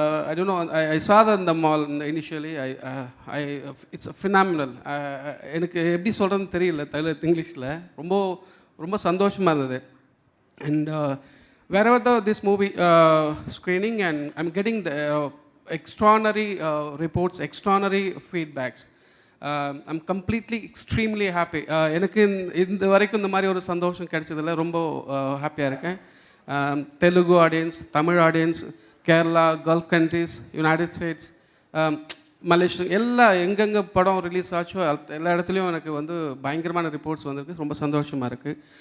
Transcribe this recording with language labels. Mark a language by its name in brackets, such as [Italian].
[English] I don't know. I saw that in the mall initially. It's phenomenal. [Tamil] எனக்கு எப்படி சொல்கிறதுன்னு தெரியல இங்கிலீஷில் ரொம்ப ரொம்ப சந்தோஷமாக இருந்தது. [English] And wherever this movie screening, and I'm getting the extraordinary reports, extraordinary feedbacks. I'm completely extremely happy. [Tamil] எனக்கு இந்த வரைக்கும் இந்த மாதிரி ஒரு சந்தோஷம் கிடைச்சதில்ல. ரொம்ப ஹாப்பியாக இருக்கேன். Telugu audience, Tamil audience, Kerala, gulf countries, United states, Malaysia, எல்லா எங்கெங்கே படம் ரிலீஸ் ஆச்சோ எல்லா இடத்துலையும் எனக்கு வந்து பயங்கரமான ரிப்போர்ட்ஸ் வந்திருக்கு. ரொம்ப சந்தோஷமாக இருக்குது.